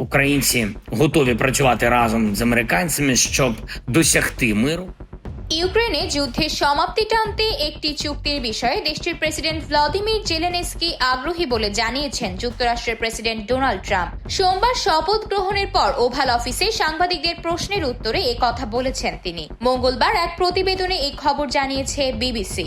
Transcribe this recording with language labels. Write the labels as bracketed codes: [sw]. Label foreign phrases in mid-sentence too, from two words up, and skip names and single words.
[uk] Українці готові працювати разом з американцями, щоб досягти миру. [bn] ইউক্রেনে যুদ্ধের সমাপ্তি টানতে একটি চুক্তির বিষয়ে দেশটির প্রেসিডেন্ট ভ্লাদিমির জেলেনস্কি আগ্রহী বলে জানিয়েছেন যুক্তরাষ্ট্রের প্রেসিডেন্ট ডোনাল্ড ট্রাম্প। সোমবার শপথ গ্রহণের পর ওভাল অফিসে সাংবাদিকদের প্রশ্নের উত্তরে এ কথা বলেছেন তিনি। মঙ্গলবার এক প্রতিবেদনে এই খবর জানিয়েছে বিবিসি।